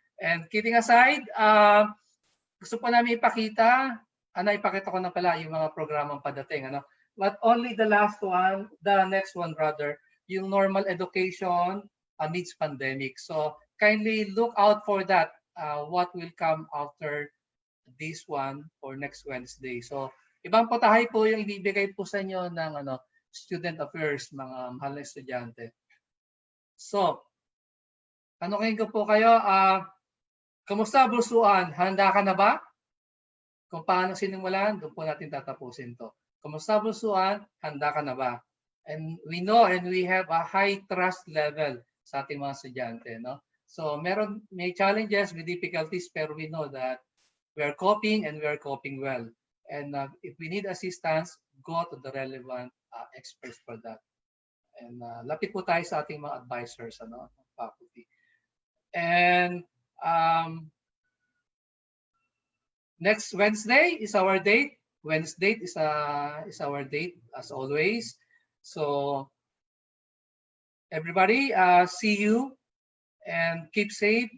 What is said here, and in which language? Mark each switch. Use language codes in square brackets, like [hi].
[en] And kidding aside, [tl] gusto po namin ipakita, ipakita ko na pala yung mga programang padating. [en] But only the last one, the next one rather, yung normal education amidst pandemic. So kindly look out for that, what will come after this one for next Wednesday. [tl] So ibang potahay po yung ibibigay po sa inyo ng student affairs, mga mahal na estudyante. So, tanungin ko po kayo, kumusta BulSuan? Handa ka na ba? Kung paano sinimulan, doon po natin tatapusin to. Kumusta BulSuan? Handa ka na ba? [en] And we know and we have a high trust level [tl] sa ating mga estudyante, [en] no? So, [tl] may challenges, may difficulties, pero [en] we know that we are coping and we are coping well. And if we need assistance, go to the relevant experts for that. [tl] And lapit po tayo sa ating mga advisors, faculty. [en] And next Wednesday is our date. Wednesday is our date as always. So everybody, see you and keep safe.